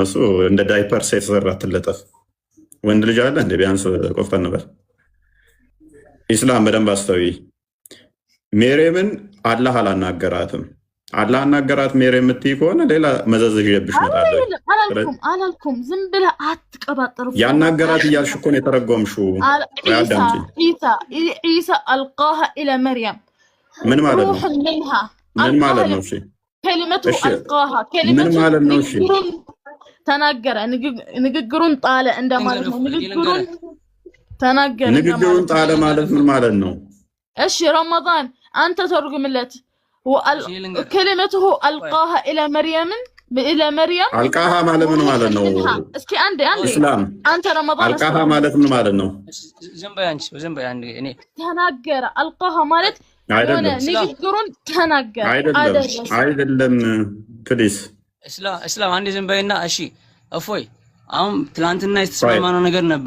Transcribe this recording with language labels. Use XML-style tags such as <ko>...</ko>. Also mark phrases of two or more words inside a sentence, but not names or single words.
<am>እሱ እንደ ዳይፐር ሴት ዘራ ትለጠፍ ወንድ ልጅ አለ እንደ ቢያንስ ቆፍጠን ነበር። ኢስላም በደንብ አስተዊ። ማርያምን አላህ አላናገራትም። አላህ አናገራት ማርያም የምትይ ከሆነ ሌላ መዘዝ ይዤብሽ እመጣለሁ። አላልኩም። ዝም ብለህ አትቀባጥሩ። ያናገራት እያልሽ እኮ ነው የተረጎምሽው።</am> <ar>عيسى ألقاها إلى مريم</ar> <am>ምን ማለት ነው? ምን ማለት ነው? እሺ</am> <ar>كلمته ألقاها كلمته تناجر</ar> <am>ንግግሩን ጣለ እንደማለት ነው። ንግግሩን ተናገረ ንግግሩን ጣለ ማለት ምን ማለት ነው? እሺ ረመዳን አንተ ተርጉምለት።</am> <ar>كلمته ألقاها إلى مريم</ar> <am>ألقاها ማለት ምን ማለት ነው? እስኪ አንዴ እስላም አንተ ረመዳን ألقاها ማለት ምን ማለት ነው? ዘንበያንቺ እኔ ተናገረ ألقاها ማለት ንግግሩን ተናገረ አይደለም። ፕሊዝ እስላም አንዴ ዘንበይና። እሺ እፎይ አሁን ትላንትና የተስማማነው ነገር ነበር።</am>